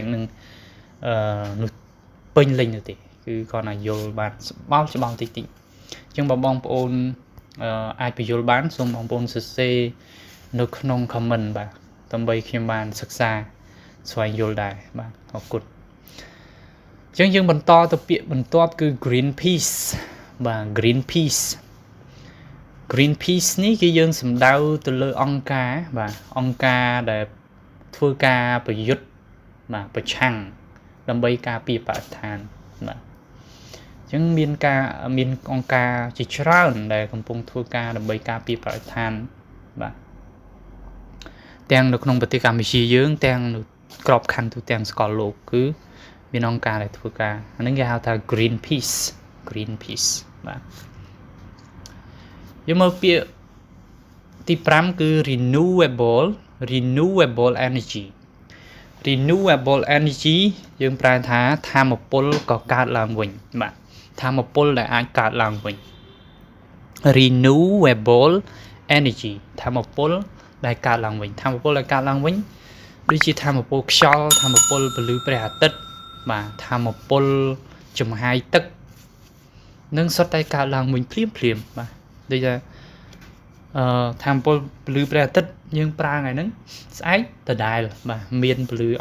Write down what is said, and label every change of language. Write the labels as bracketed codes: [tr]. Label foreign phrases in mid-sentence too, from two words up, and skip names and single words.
[km] នឹងនោះពេញលេញទេគឺគ្រាន់តែយល់បានច្បាស់តិចអញ្ចឹងបងប្អូនអាចបញ្យល់បានសូមបងប្អូនសរសេរនៅក្នុង comment បាទដើម្បីខ្ញុំបានសិក្សាស្វែងយល់ដែរបាទអរគុណ អញ្ចឹងយើងបន្តទៅពាក្យបន្ទាប់គឺ [en] green peace [km] បាទ [en] green peace green peace [km] នេះគឺយើងសំដៅទៅ លើអង្គការបាទអង្គការដែលធ្វើការប្រយុទ្ធបាទប្រឆាំងដើម្បីការពារបរិស្ថានបាទអញ្ចឹងមានអង្គការជាច្រើនដែលកំពុងធ្វើការដើម្បីការពារបរិស្ថានបាទទាំងនៅក្នុងប្រទេសកម្ពុជាយើងទាំងនៅក្របខ័ណ្ឌទូទាំងសកលលោកគឺមានអង្គការដែលធ្វើការអាហ្នឹងគេហៅថា [en] green peace [km] បាទ យើងមើលពាក្យទី5គឺ [en] renewable energy [km] យើងប្រែថាថាមពលក៏កើតឡើងវិញបាទថាមពលដែលអាចកើតឡើងវិញ [en] renewable energy [km] ថាមពលដែលកើតឡើងវិញដូចជាថាមពលខ្យល់ថាមពលពន្លឺព្រះ អាទិត្យបាទថាមពលចំហាយទឹកនឹងសុទ្ធតែកើតឡើងវិញភ្លាមបាទដូចថាថាមពលពន្លឺព្រះអាទិត្យយើងប្រើថ្ងៃហ្នឹងស្អែកដដែលបាទមានពន្លឺ